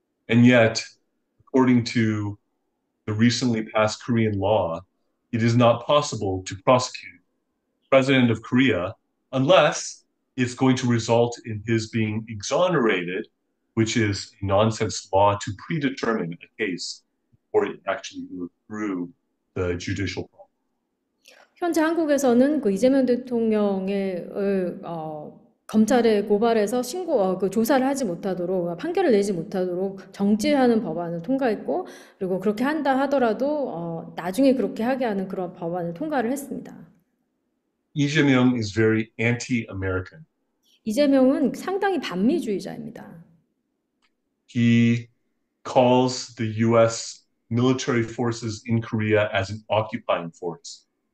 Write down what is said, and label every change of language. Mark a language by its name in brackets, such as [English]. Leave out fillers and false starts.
[English] And yet, according to the recently passed Korean law, it is not possible to prosecute the president of Korea unless it's going to result in his being exonerated, which is a nonsense law to predetermine a case before it actually goes through the judicial process. [Korean] 현재 한국에서는 그 이재명 대통령의 검찰에 고발해서 그 조사를 하지 못하도록 판결을 내지 못하도록 정지하는 법안을 통과했고 그리고 그렇게 한다 하더라도 나중에 그렇게 하게 하는 그런 법안을 통과를 했습니다. [English] Lee Jae-myung is very anti-American. [Korean] 이재명은 상당히 반미주의자입니다. [English] He calls the U.S. military forces in Korea as an occupying force.